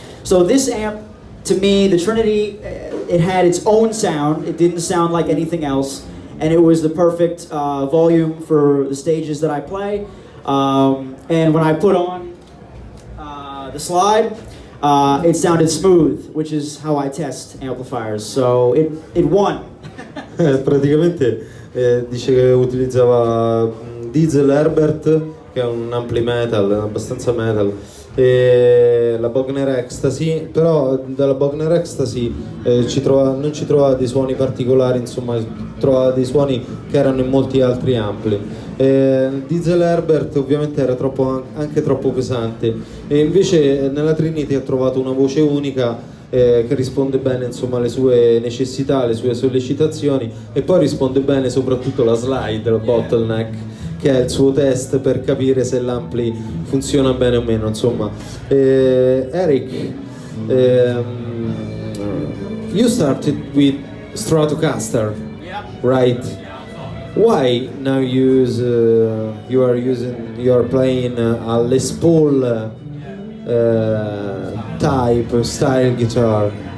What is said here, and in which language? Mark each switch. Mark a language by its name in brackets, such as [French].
[English] So this amp, to me, the Trinity, it had its own sound. It didn't sound like anything else, and it was the perfect volume for the stages that I play. And when I put on the slide, it sounded smooth, which is how I test amplifiers. So it won. [Italian] Praticamente dice che utilizzava Diesel Herbert, che è un ampli metal, abbastanza metal, e la Bogner Ecstasy, però dalla Bogner Ecstasy non ci trovava dei suoni particolari, insomma trovava dei suoni che erano in molti altri ampli. Diesel Herbert ovviamente era anche troppo pesante, e invece nella Trinity ha trovato una voce unica che risponde bene, insomma, alle sue necessità, alle sue sollecitazioni, e poi risponde bene soprattutto la slide, la bottleneck, che è il suo test per capire se l'ampli funziona bene o meno, insomma. [English] Eric, you started with Stratocaster, right? Why now you are playing a Les Paul style guitar?